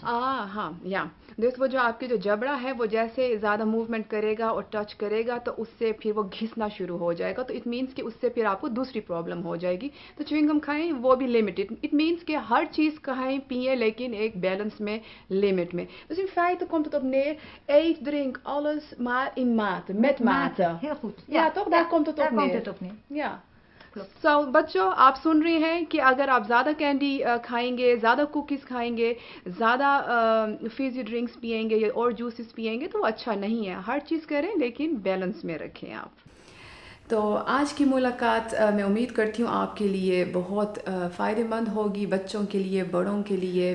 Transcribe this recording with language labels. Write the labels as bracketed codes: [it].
[hi] हाँ या दोस्त, वो जो आपके जो जबड़ा है वो जैसे ज़्यादा मूवमेंट करेगा और टच करेगा तो उससे फिर वो घिसना शुरू हो जाएगा, तो इट मीन्स कि उससे फिर आपको दूसरी प्रॉब्लम हो जाएगी। तो च्युइंगम खाएं वो भी लिमिटेड, इट मीन्स कि हर चीज़ खाएं पिए लेकिन एक बैलेंस में, लिमिट में। [nl] Dus in feite komt het op neer, eet, drink alles maar in mate, met mate. Heel goed. Ja, toch? Daar komt het op daar neer. komt het op neer. या Klopt. [hi] So, बच्चों आप सुन रहे हैं कि अगर आप ज़्यादा candy खाएंगे, ज़्यादा कुकीज़ खाएंगे, ज़्यादा फिज़ी ड्रिंक्स पिएंगे या और जूसेस पिएंगे तो वो अच्छा नहीं है। हर चीज़ करें लेकिन बैलेंस में रखें आप। तो आज की मुलाकात मैं उम्मीद करती हूँ आपके लिए बहुत फ़ायदेमंद होगी, बच्चों के लिए, बड़ों के लिए।